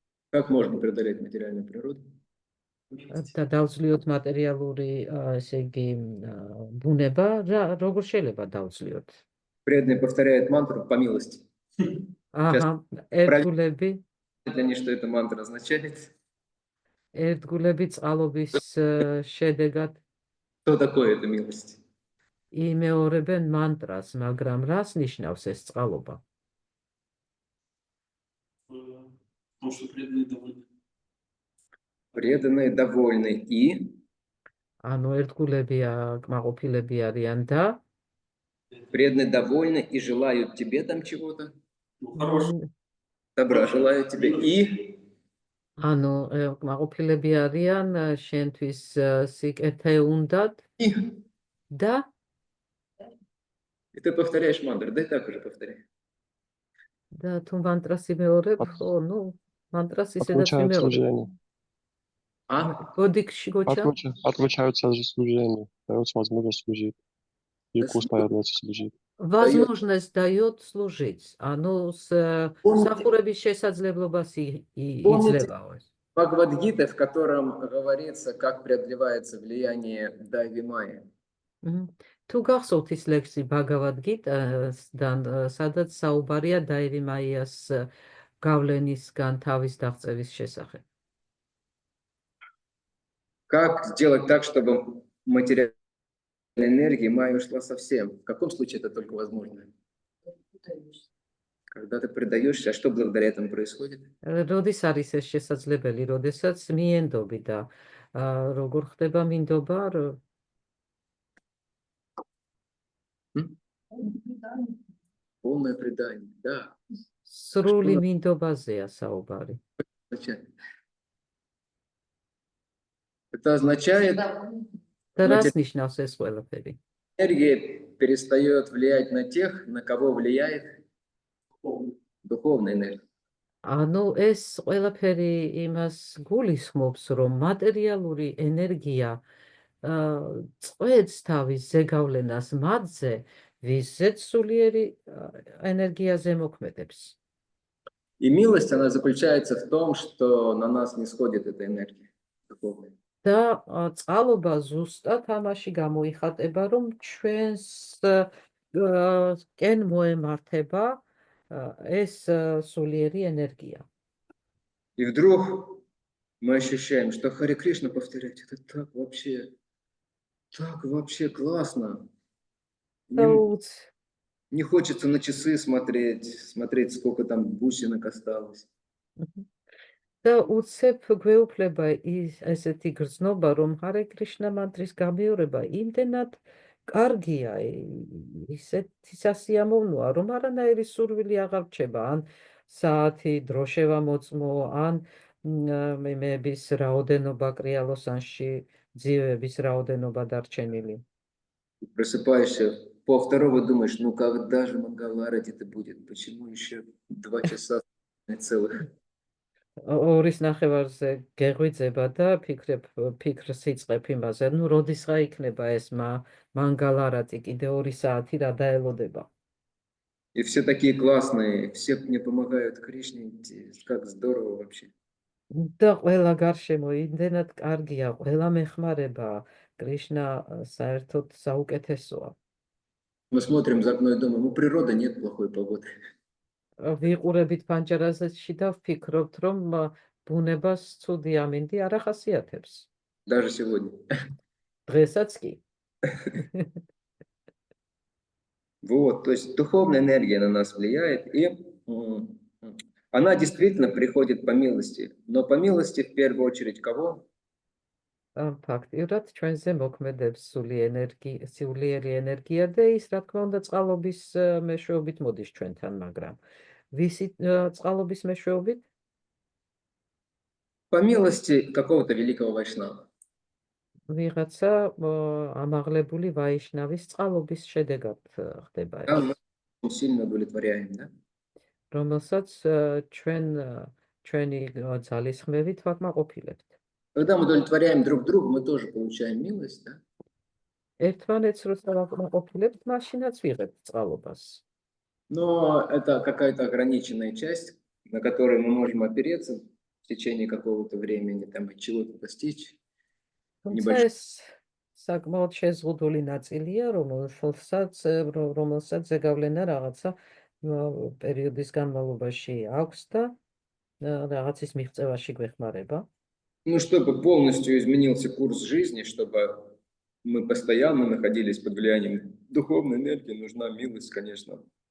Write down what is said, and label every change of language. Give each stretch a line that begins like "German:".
Russian: Как можно преодолеть материальную природу?
Georgian: და დავძლიოთ მატერიალური, ესე იგი, ბუნება, როგორ შეიძლება დავძლიოთ?
Russian: Преданные повторяют мантру по милости.
Georgian: ერთგულები
Russian: Для них, что эта мантра означает?
Georgian: ერთგულები წყალობის შედეგად
Russian: Что такое эта милость?
Georgian: იმეორებენ მანტრას, მაგრამ რას ნიშნავს ეს წყალობა?
Russian: Потому что преданные довольны. Преданные довольны и
Georgian: ანუ ერთგულები კმაყოფილები არიან და
Russian: преданные довольны и желают тебе там чего-то, Ну, хороший. добра желают тебе и
Georgian: ანუ კმაყოფილები არიან შენთვის სიკეთე უნდათ და
Russian: И ты повторяешь мантру, да и так уже повторяй.
Georgian: და თუ მანტრას იმეორებ,
Russian: ну,
Georgian: мантрас ისედაც იმეორებ. Бодикში გოჩა?
Russian: Отключаются же служения, дается возможность служить. И вкус появляется служить. Возможность дает служить. Оно
Georgian: სახურების შესაძლებლობას იძლევა.
Russian: Бхагавад-гита, в котором говорится, как преодолевается влияние Дайви Майи.
Georgian: თუ გახსოვთ ის ლექსი ბაგავად-გიტასთან, სადაც საუბარია დაივი მაიას გავლენისგან თავის დაღწევის შესახებ.
Russian: Как сделать так, чтобы материальная энергия Майи ушла совсем? В каком случае это только возможно? Когда ты предаешься, а что благодаря этому происходит?
Georgian: როდის არის ეს შესაძლებელი, როდესაც მიენდობი და როგორ ხდება მინდობა?
Russian: М? Полное предание, да.
Georgian: სრული მინდობაზეა საუბარი.
Russian: Означает? Это означает,
Georgian: და რას ნიშნავს ეს ყველაფერი?
Russian: энергия перестает влиять на тех, на кого влияет духовная энергия.
Georgian: ანუ ეს ყველაფერი იმას გულისხმობს, რომ მატერიალური ენერგია წვეთს თავის ზეგავლენას მათზე, ვისაც სულიერი ენერგიაზე მოქმედებს.
Russian: И милость, она заключается в том, что на нас не сходит эта энергия духовная.
Georgian: და წყალობა ზუსტად ამაში გამოიხატება, რომ ჩვენს კენ მოემართება ეს სულიერი ენергია.
Russian: И вдруг мы ощущаем, что Харе Кришна повторять, это так вообще классно. Не хочется на часы смотреть, сколько там бусинок осталось.
Georgian: და უცებ გვეუფლება ესეთი გრძნობა, რომ ჰარე კრიშნა მანტრის გამეორება იმდენად კარგია, ისეთი სასიამოვნოა, რომ არანაირი სურვილი აღარ რჩება, ან საათი დროშევა მოწმო, ან მემების რაოდენობა კრიალოსანში, ძივების რაოდენობა დარჩენილი.
Russian: Просыпаешься полвторого, думаешь, ну когда же Мангаларати-то будет? Почему еще 2 часа целых?
Georgian: ორის ნახევარზე გეღვიძება და ფიქრს იწყებ იმაზე,
Russian: ну
Georgian: როდისღა იქნება ეს მანგალარატი, კიდე 2 საათი რა დაელოდება.
Russian: И все такие классные, все мне помогают, Кришне, как здорово вообще.
Georgian: და ყველა გარშემო იმდენად კარგია, ყველა მეხმარება, კრიშნა საერთოდ საუკეთესოა.
Russian: Мы смотрим за окно и думаем, ну природа, нет плохой погоды.
Georgian: ვიყურებით პანჯარაში და ვფიქრობთ, რომ ბუნებას ცუდი ამინდი არ ახასიათებს.
Russian: Даже сегодня.
Georgian: დღესაც კი.
Russian: Вот, то есть духовная энергия на нас влияет, и она действительно приходит по милости. Но по милости в первую очередь кого?
Georgian: ფაქტიურად ჩვენზე მოქმედებს სულიერი ენერგია და ის, რა თქმა უნდა, წყალობის მეშვეობით მოდის ჩვენთან, მაგრამ ვისი წყალობის მეშვეობით?
Russian: По милости какого-то великого вайшнава.
Georgian: ვიღაცა ამაღლებული ვაიშნავის წყალობის შედეგად ხდება
Russian: Да,
Georgian: ეს.
Russian: мы сильно удовлетворяем, да?
Georgian: რომელსაც ჩვენი ძალისხმევით ვაკმაყოფილებთ.
Russian: Когда мы удовлетворяем друг друга, мы тоже получаем милость, да?
Georgian: ერთმანეთს როცა ვაკმაყოფილებთ, მაშინაც ვიღებთ წყალობას.
Russian: Но это какая-то ограниченная часть, на которую мы можем опереться в течение какого-то времени, там, и чего-то достичь.
Georgian: თუმცა ეს საკმაოდ შეზღუდული ნაწილია, რომელსაც ზეგავლენა რაღაცა პერიოდის განმავლობაში აქვს და რაღაცის მიღწევაში გვეხმარება.
Russian: Ну, чтобы полностью изменился курс жизни, чтобы мы постоянно находились под влиянием духовной энергии, нужна милость, конечно.